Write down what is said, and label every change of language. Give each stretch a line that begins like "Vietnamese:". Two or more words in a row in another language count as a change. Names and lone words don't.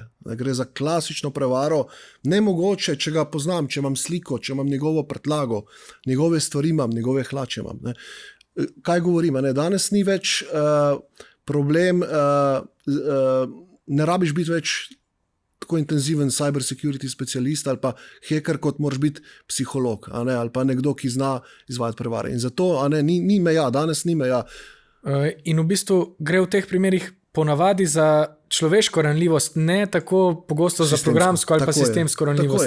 Slovenian: Gre za klasično prevaro, nemogoče, če ga poznam, če imam sliko, če imam njegovo prtljago, njegove stvari imam, njegove hlače imam. Ne? Kaj govorim? Ne? Danes ni več problem, ne rabiš biti več tako intenziven
English: cyber security specialist
Slovenian: ali pa hacker, kot moraš biti psiholog, ali pa nekdo, ki zna izvajati prevare. In zato ni meja, danes ni meja. In v bistvu gre v teh primerih ponavadi za človeško ranljivost, ne tako pogosto za programsko ali pa sistemsko ranljivost.